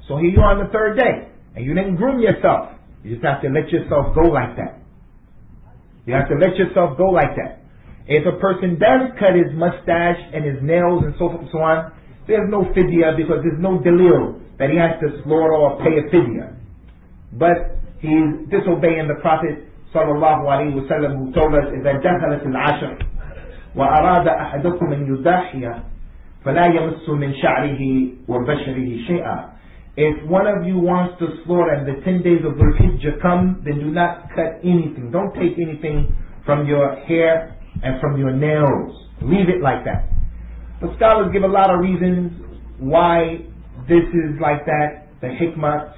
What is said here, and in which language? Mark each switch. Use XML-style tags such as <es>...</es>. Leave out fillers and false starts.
<en>So here you are on the 3rd day, and you didn't groom yourself. You just have to let yourself go like that. You have to let yourself go like that. If a person does cut his mustache and his nails and so forth and so on, there's no fidya, because there's no dalil that he has to slaughter or pay a fidya. But he's disobeying the Prophet sallallahu alaihi wasallam, who told us,</en> <ar>إذا دخلت العشر وأراد أحدكم أن يضحي فلا يمس من شعره وبشره شيئا.</ar> <en>If one of you wants to slaughter and the 10 days of Dhul Hijjah come, then do not cut anything. Don't take anything from your hair and from your nails. Leave it like that. But scholars give a lot of reasons why this is like that, the hikmah.</en>